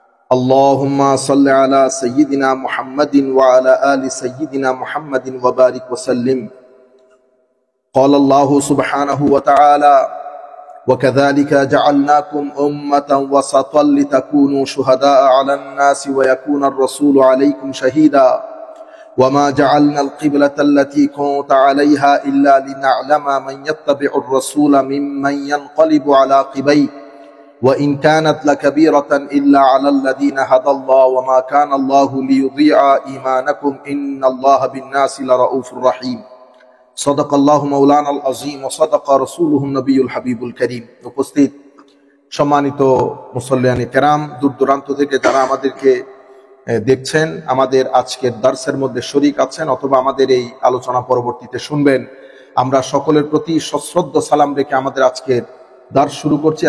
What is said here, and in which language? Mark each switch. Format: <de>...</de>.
<ar>আল্লাহুম্মা সাল্লি আলা সাইয়্যিদিনা মুহাম্মাদিন ওয়া আলা আলি সাইয়্যিদিনা মুহাম্মাদিন ওয়া বারিক ওয়া সাল্লিম। ক্বালা আল্লাহু সুবহানাহু ওয়া তাআলা, ওয়া কাযালিকা জাআলনাকুম উম্মাতান ওয়াসাতান লিতাকুনু শুহাদা'a 'আলান নাসি ওয়া ইয়াকুনা আর-রাসূলু 'আলাইকুম শাহীদা। وما جعلنا القبلة التي كنت عليها إلا لنعلم من يتبع الرسول ممن ينقلب على عقبيه وإن كانت لكبيرة إلا على الذين هدى الله وما كان الله ليضيع إيمانكم إن الله بالناس لرؤوف رحيم. صدق الله مولانا العظيم وصدق رسوله النبي الحبيب الكريم.</ar> <bn>উপস্থিত সম্মানিত মুসল্লিয়ানে কেরাম, দূর দূরান্ত থেকে যারা আমাদেরকে দেখছেন, আমাদের আজকের দার্সের মধ্যে শরীক আছেন অথবা আমাদের এই আলোচনা পরবর্তীতে শুনবেন, আমরা সকলের প্রতি সশ্রদ্ধ সালাম রেখে আমাদের আজকের দার্স শুরু করছি।</bn>